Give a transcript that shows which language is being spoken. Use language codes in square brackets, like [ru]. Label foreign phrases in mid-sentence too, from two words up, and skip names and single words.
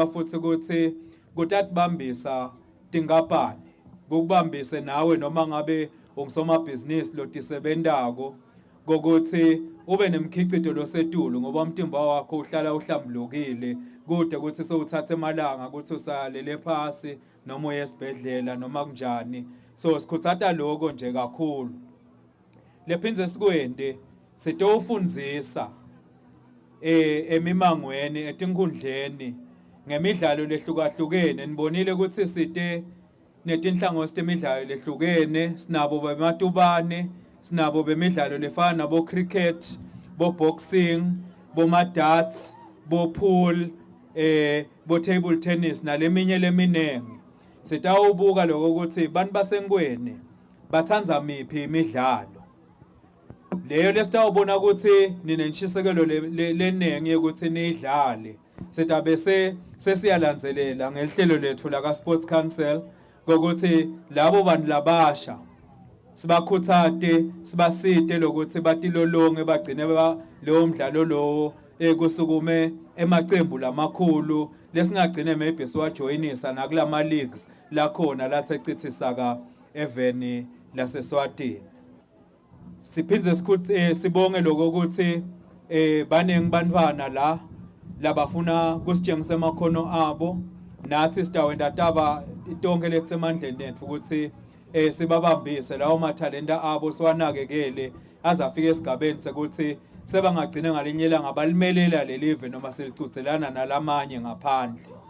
[ss] futhi ukuthi kutatibambisa tinkampani kukubambise nawe noma ngabe ungusomabhizinisi lotisebentako kokuthi ube nemkhicito losetulu ngoba umtimba wakho uhlala uhlambulukile kude ukuthi sowuthatha emalanga ukuthi usalele phasi noma uye esibhedlela noma kunjani so sikhuthata lokho nje kakhulu lephinze sikwende sitowufundzisa emimangweni etinkundleni ngemidlalo lehlukahlukene nibonile ukuthi site netinhlangothi temidlalo lehlukene sinabo bematubane sinabo bemidlalo lefana nabo cricket bo boxing bo darts bo pool bo [en] table tennis [ss] naleminye leminengi sitawubuka lokho ukuthi bantu baseNgwene bathanza miphi imidlalo leyo lesitawubona ukuthi ninentshisekelo lenengi ukuthi nidlale sitabese sesiyalandzelela ngehlelo lethu la ka Sports Council ukuthi labo bantu labasha sibakhuthate sibasite lokuthi batilolonge bagcine leyo mdlalo lowo kusukume emaqembu lamakhulu lesingagcine maybe siwajoyinisa nakulama leagues lakhona lathecithisa ka eveni laseSwatini siphindze sibonge lokho ukuthi banengi bantwana la labafuna kusitshengisa amakhono abo nathi sitawenda taba itonke letsemandleni ethu ukuthi sibabambise lawo mathalenta abo siwanakekele azafika esigabeni sekuthi sebangagcina ngalinyela ngabalimelela lelive noma selichuthelana nalamanye ngaphandle